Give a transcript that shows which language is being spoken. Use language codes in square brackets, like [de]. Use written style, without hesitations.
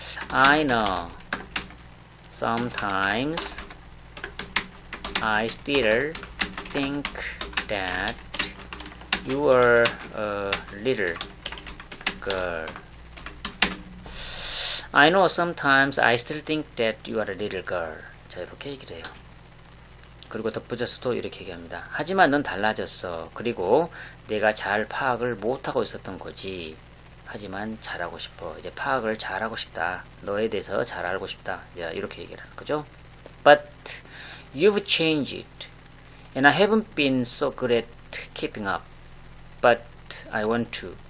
[en] I know sometimes I still think that you are a little girl. I know sometimes I still think that you are a little girl. [ko] 자, 이렇게 얘기를 해요. 그리고 덧붙여서도 이렇게 얘기합니다. 하지만 넌 달라졌어. 그리고 내가 잘 파악을 못하고 있었던 거지. 하지만 잘하고 싶어. 이제 파악을 잘하고 싶다. 너에 대해서 잘 알고 싶다. 이렇게 얘기를 하는 거죠. [en] But you've changed. And I haven't been so good at keeping up. But I want to.